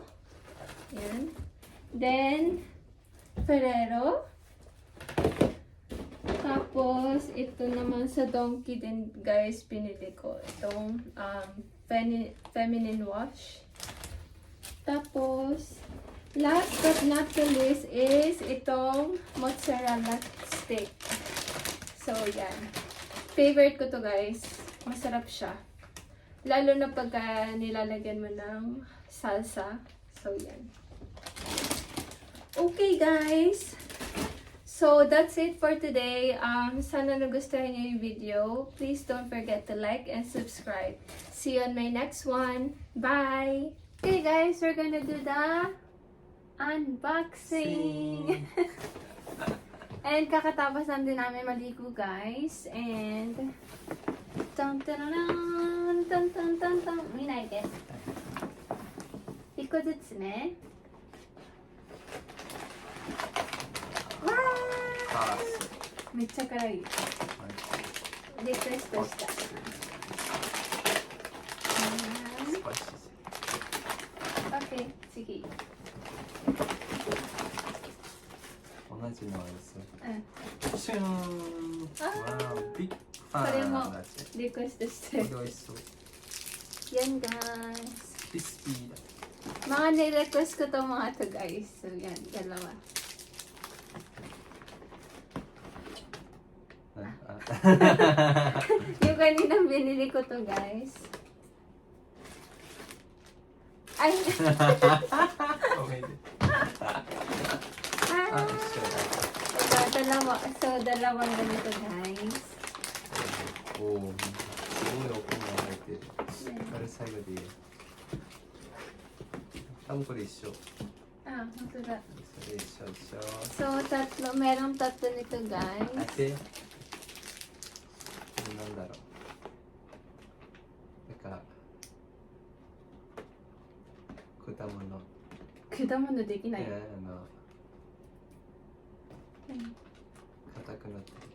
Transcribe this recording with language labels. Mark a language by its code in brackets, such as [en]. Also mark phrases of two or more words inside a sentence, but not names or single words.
[tl] Yan. Then, Ferrero. Tapos, ito naman sa Donkey din, guys, pinili ko. Itong feminine wash. Tapos, [en] last but not the least is itong mozzarella stick. [tl] So, yan. Favorite ko to, guys. Masarap siya. Lalo na pagka nilalagyan mo ng salsa. [en] So, yan. Okay, guys. So, that's it for today. [tl] Sana nagustuhan niyo yung video. [en] Please don't forget to like and subscribe. See you on my next one. Bye! Okay, guys. We're gonna do the unboxing. [tl] And kakatapos lang din namin maligo, guys. And, tan tan tan tan tan tan tan. [ja] 見ないで。1個ずつね。わー。めっちゃ辛い。リクエストした。OK、次。同じのです。うん。シューン。わー、ビッグファン。これもリクエストしてる。これ美味しそう。 [tl] Yan, guys. [ja] クリスピーだ。 [tl] Mga nirequest ko to mga to, guys. So, yan. Dalawa. Yung kaninang binili ko to, guys. Ay! [ja] おめでとう。 Ah! あ、一緒だ。 [tl] Dalawa. So, dalawang ganito, guys. [ja] おお、すごいお米が入ってる。これ最後でいいよ。多分これ一緒。 [tl] Ah, ito da. [ja] それ一緒でしょ。 [tl] So, tatlo. Merong tatlo nito, guys. [ja] 当て。これなんだろう。なんか果物。果物できない。何硬くなってる。